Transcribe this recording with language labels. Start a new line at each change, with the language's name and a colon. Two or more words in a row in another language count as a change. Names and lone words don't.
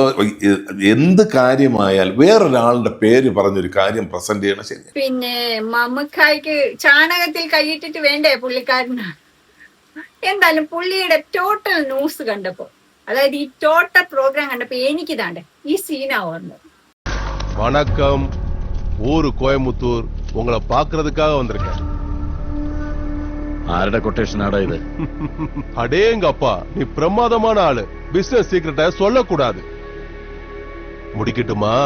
Malayalam: എന്ത് കാര്യമായാൽ വേറൊരാളുടെ പേര് പറഞ്ഞൊരു കാര്യം പ്രസന്റ് ചെയ്യണം. ശരി, പിന്നെ മമ്മൂക്കായ്ക്ക് ചാണകത്തിൽ കൈയിട്ടിട്ട് വേണ്ടേ പുള്ളിക്കാരന്? എന്തായാലും പുള്ളിയുടെ ടോട്ടൽ ന്യൂസ് കണ്ടപ്പോ, അതായത് ഈ ടോട്ടൽ പ്രോഗ്രാം കണ്ടപ്പോ എനിക്കിതാണ്ട് ഈ സീനാ ഓർമ്മ.
Tamil: வணக்கம், ஊரு கோயம்புத்தூர், உங்களை பாக்குறதுக்காக வந்திருக்கேன்.
Malayalam: ആരുടെ കൊട്ടേഷൻ ആടാ ഇത്?
Tamil: அடேங்கப்பா, நீ பிரமாதமான ஆளு. பிசினஸ் சீக்ரெட்டை சொல்லக்கூடாது. முடிக்கட்டுமா?